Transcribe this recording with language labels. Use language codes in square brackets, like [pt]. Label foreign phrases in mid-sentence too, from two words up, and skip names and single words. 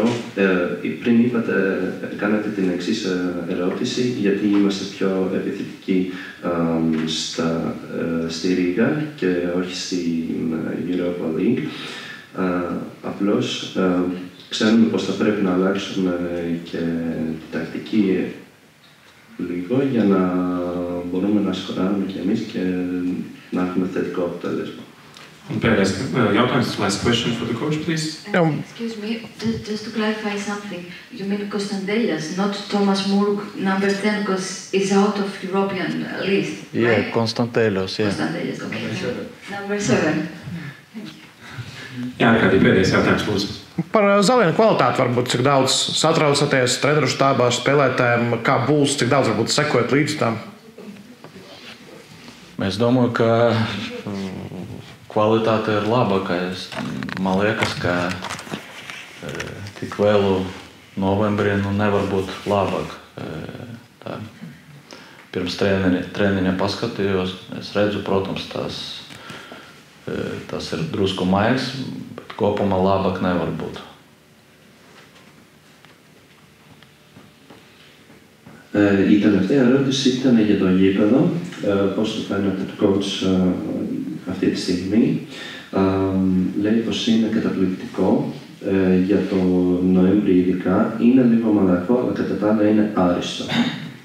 [el] πριν είπατε, κάνατε την εξής ερώτηση, γιατί είμαστε πιο επιθετικοί στη Ρήγα και όχι στην Europa League. Απλώς ξέρουμε πως θα πρέπει να αλλάξουμε και την τακτική λίγο για να μπορούμε να σκοράρουμε κι εμείς και να έχουμε θετικό αποτέλεσμα. [en] Last question for the coach, please. Excuse me, just to clarify something. You mean Konstantelas, not Thomas Murg, number 10, because he's out of European list, Yeah, right? Konstantelos, yeah. Konstantelas, okay. Number 7. [lv] Jā, kādi pēdējais jautājums, lūdzu. Par Zalienu kvalitāti varbūt, cik daudz satraucaties treneru štābā spēlētājiem, kā būs, cik daudz varbūt sekojat līdz tam? Es domāju, ka kvalitāte ir labākā. Man liekas, ka tik vēlu novembrī nevar būt labāk. Tā. Pirms treniņa paskatījos, es redzu, protams, tas ir drusku maigs, bet kopumā labāk nevar būt. [el] Η τελευταία ερώτηση ήταν για το γήπεδο, πώς το φαίνεται το coach αυτή τη στιγμή. Λέει πως είναι καταπληκτικό για το Νοέμβρη ειδικά, είναι λίγο μαλακό, αλλά κατά τα άλλα είναι άριστο.